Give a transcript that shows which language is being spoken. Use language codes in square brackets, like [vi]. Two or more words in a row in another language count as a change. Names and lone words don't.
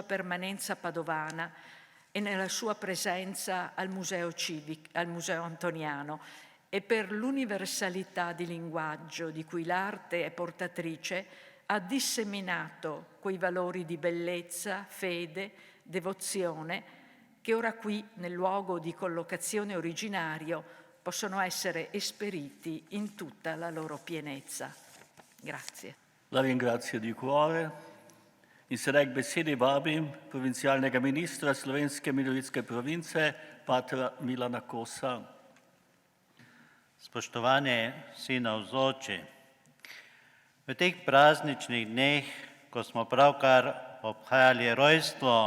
[it] permanenza padovana e nella sua presenza al Museo Antoniano, e per l'universalità di linguaggio di cui l'arte è portatrice ha disseminato quei valori di bellezza, fede, devozione che ora qui, nel luogo di collocazione originario, possono essere esperiti in tutta la loro pienezza. Grazie. La ringrazio di cuore. [sl] In se k besedi vabim provincialnega ministra Slovenske minoritske province, patra Milana Kosa. Spoštovani vsi navzoči, V teh prazničnih dneh, ko smo pravkar obhajali rojstvo